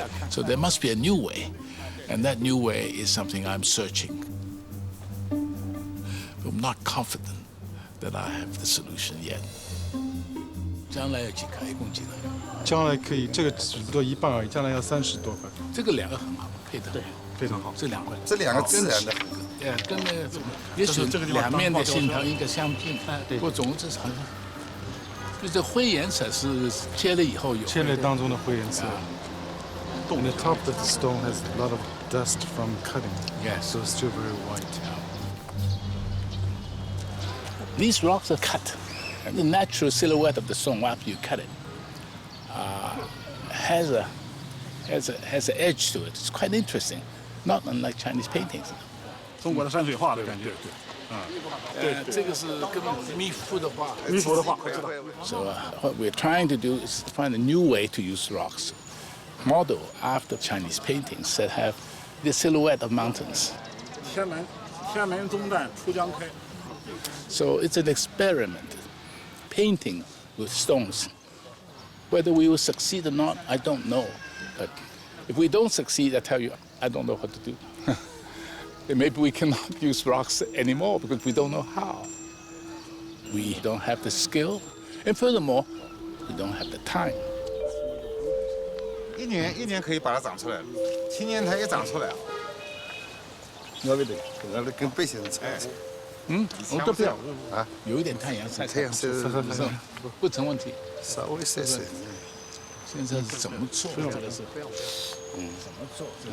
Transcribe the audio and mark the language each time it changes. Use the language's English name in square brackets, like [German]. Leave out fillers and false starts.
[English] So there must be a new way. And that new way is something I'm searching. But I'm not confident that I have the solution yet. [Chinese] 将来有几颗，一共几颗？将来可以，这个只不过一半而已，将来要30多块。这个两个很好，配的非常好。这两块，这两个自然的，跟那个也许两面的线条应该相近，不过总之好像，就这灰颜色是切了以后有。切了当中的灰颜色。 [English] And the top of the stone has a lot of dust from cutting. Yes. So it's still very white. These rocks are cut. And the natural silhouette of the stone after you cut it has an edge to it. It's quite interesting, not unlike Chinese paintings. [Chinese] 中国的山水画的感觉。这个是跟米芾的画。米芾的画，我知道。 [English] So what we're trying to do is find a new way to use rocks, model after Chinese paintings that have the silhouette of mountains. [Chinese] 天门中站出江开。 [English] So it's an experiment, painting with stones. Whether we will succeed or not, I don't know. But if we don't succeed, I tell you, I don't know what to do. And maybe we cannot use rocks anymore because we don't know how. We don't have the skill, and furthermore, we don't have the time. [Chinese] 一年可以把它长出来了，今年它也长出来了。那个对，跟背心差。我都不要啊，有一点太阳晒，太阳晒不成问题，稍微晒晒。现在是怎么做？这个是，怎么做？